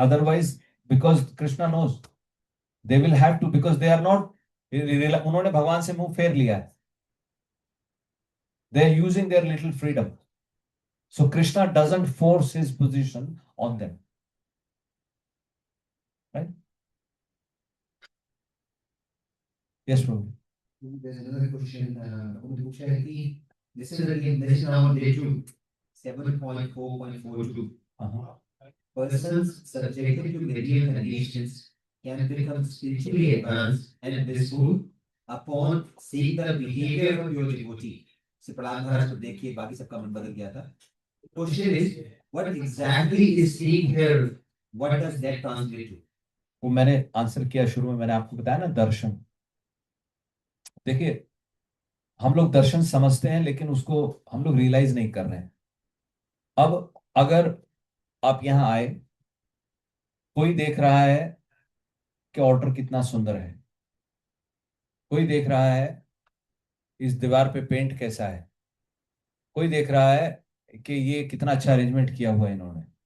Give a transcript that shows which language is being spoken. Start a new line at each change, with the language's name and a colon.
English: otherwise because Krishna knows they will have to, because they are not,
Hindi: उन्होंने भगवान से मुंह फेर लिया है,
English: They are using their little freedom, so Krishna doesn't force his position on them, right. Yes प्रभु। There's another question.
Hindi: उन्होंने पूछा है कि
English: this is again, this is now on day 2, 7.4.42. Persons subjected to material conditions can become spiritually advanced and blissful upon seeing the behavior of your devotee.
Hindi: से प्रहलाद महाराज को देखिए, बाकी सबका मन बदल गया था।
English: Question is, what exactly is seeing here? What does that translate to?
Hindi: वो मैंने आंसर किया शुरू में, मैंने आपको बताया ना, दर्शन। देखिए हम लोग दर्शन समझते हैं लेकिन उसको हम लोग रियलाइज नहीं कर रहे हैं। अब अगर आप यहां आए, कोई देख रहा है कि ऑर्डर कितना सुंदर है, कोई देख रहा है इस दीवार पे पेंट कैसा है, कोई देख रहा है कि ये कितना अच्छा अरेंजमेंट किया हुआ है इन्होंने,